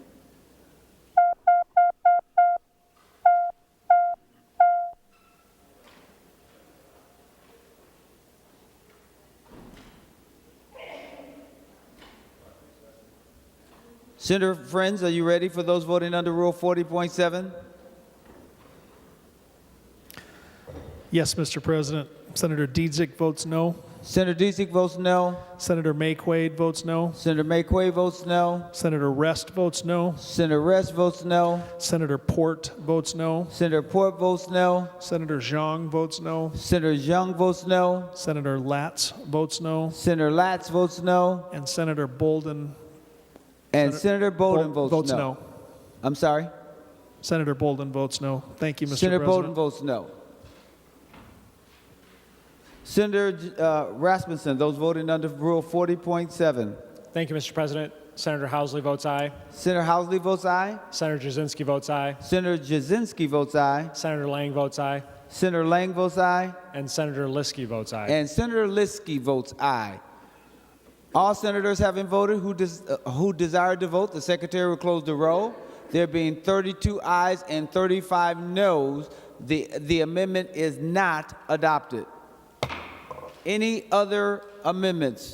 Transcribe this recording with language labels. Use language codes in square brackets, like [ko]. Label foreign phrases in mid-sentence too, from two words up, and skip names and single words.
[en] Senator Friends, are you ready for those voting under Rule 40.7? Yes, Mr. President. Senator Dietzick votes no. Senator Dietzick votes no. Senator McQuaid votes no. Senator McQuaid votes no. Senator Rest votes no. Senator Rest votes no. Senator Port votes no. Senator Port votes no. Senator Zhang votes no. Senator Zhang votes no. Senator Latz votes no. Senator Latz votes no. And Senator Bolden. And Senator Bolden votes no. I'm sorry? Senator Bolden votes no. Thank you, Mr. Senator President. Bolden votes no. Senator Rasmussen, those voting under Rule 40.7. Thank you, Mr. President. Senator Housley votes aye. Senator Housley votes aye. Senator Jasinski votes aye. Senator Jasinski votes aye. Senator Lang votes aye. Senator Lang votes aye. And Senator Liskey votes aye. And Senator Liskey votes aye. All senators having voted who desire to vote, the secretary will close the roll. There being 32 ayes and 35 noes, the amendment is not adopted. Any other amendments?